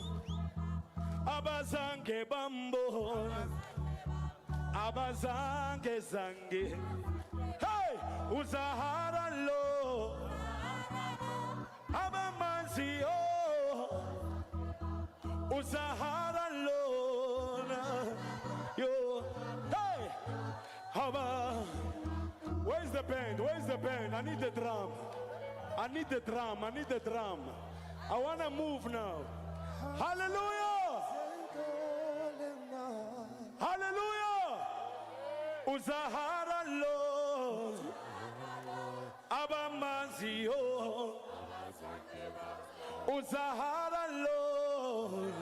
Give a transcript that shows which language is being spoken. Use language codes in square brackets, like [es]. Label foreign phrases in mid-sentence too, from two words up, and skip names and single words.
[zu] Abazange bambona. Abazange zange. Hey! Uzahara lo. Abamazio. Uzahara lo. Yo. Hey! Haba. [en] Where's the band? Where's the band? I need the drum. I need the drum. I need the drum. I want to move now. Hallelujah! Hallelujah! [zu] Uzahara lo. Abamazio. Uzahara lo.